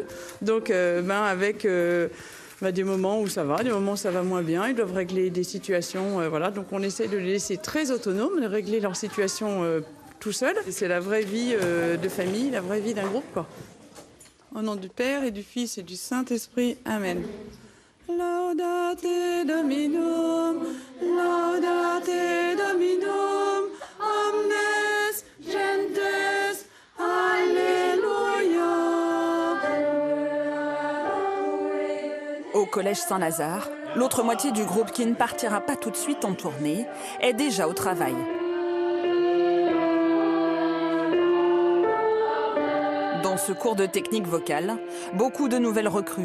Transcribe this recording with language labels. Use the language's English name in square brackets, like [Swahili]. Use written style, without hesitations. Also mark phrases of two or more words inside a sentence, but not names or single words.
[French] Donc avec des moments où ça va, des moments où ça va moins bien, ils doivent régler des situations. Voilà. Donc on essaie de les laisser très autonomes, de régler leur situation tout seuls. C'est la vraie vie de famille, la vraie vie d'un groupe, quoi. Au nom du Père et du Fils et du Saint-Esprit, Amen. [Latin] Laudate Dominum, laudate Dominum, omnes gentes, alléluia. [French] Au collège Saint-Lazare, l'autre moitié du groupe qui ne partira pas tout de suite en tournée est déjà au travail. Dans ce cours de technique vocale, beaucoup de nouvelles recrues.